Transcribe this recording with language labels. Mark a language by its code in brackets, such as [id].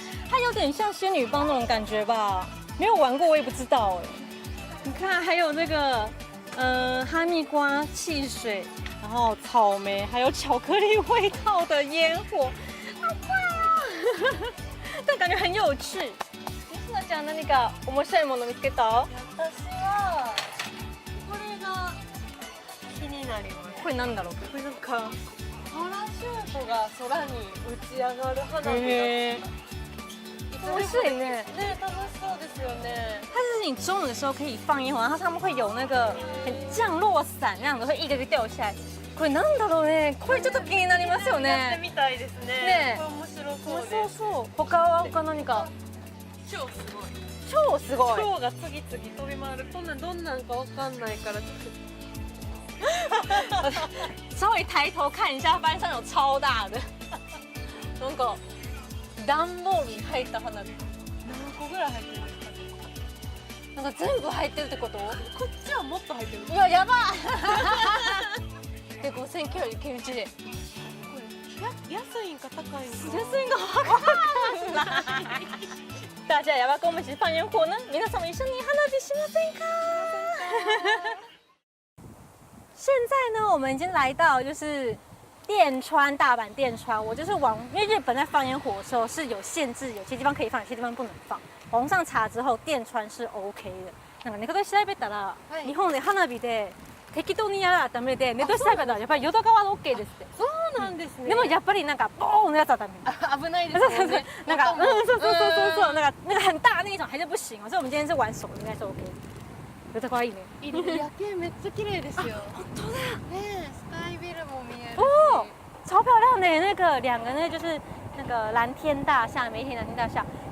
[zh] 它有点像仙女棒那种感觉吧？没有玩过我也不知道哎。你看还有那个。哈密瓜、汽水，然后草莓，还有巧克力味道的烟火，好快啊！但感觉很有趣。 [ja] 西野ちゃん何か面白いもの見つけた？私はこれが気になります。これなんだろう？これなんかパラシュートが空に打ち上がる花火が。面白いね。ね、楽しそうですよね。 [zh] 它是你中午的时候可以放烟火，然后它上面会有那个很降落伞那样子，会一个一个掉下来。 [ja] これなんだろうね。これちょっと気になりますよね。やってみたいですね。ね、これ面白そうです。そうそう。他何か？超すごい。超すごい。超が次々飛び回る。こんなんどんなんかわかんないからちょっと。 [zh] 稍微抬头看一下，发现上有超大的。 [ja] なんか段ボールに入った花火。何個ぐらい入ってるんですか？なんか全部入ってるってこと？こっちはもっと入ってる。うわ、やばで、5991円。安いんか高いんか。安いのわかんない [zh] 大家要不要跟我们一起放烟火呢？ [ja] 皆さんも一緒に花火しませんか？ [zh] 现在呢，我们已经来到就是电川，大阪电川。我就是因为日本在放烟火的时候是有限制，有些地方可以放，有些地方不能放。网上查之后，電川是 OK 的。 [ja] なんかネットで調べたら、日本で花火で適当にやらなダメで、ネットで調べたらやっぱり淀川は OK ですって。そうなんですね。でもやっぱりなんかボーンのやつはダメ。危ないですよね。なんかそう， [zh] 那个很大那一种还是不行哦。所以我们今天是玩手的，应该是 OK。 [ja] 淀川いいね。いいね。夜景めっちゃ綺麗ですよ。本当だ。ね、スカイビルも見える。 [zh] 哦，超漂亮的那个两个那就是那个蓝天大厦，梅田蓝天大厦。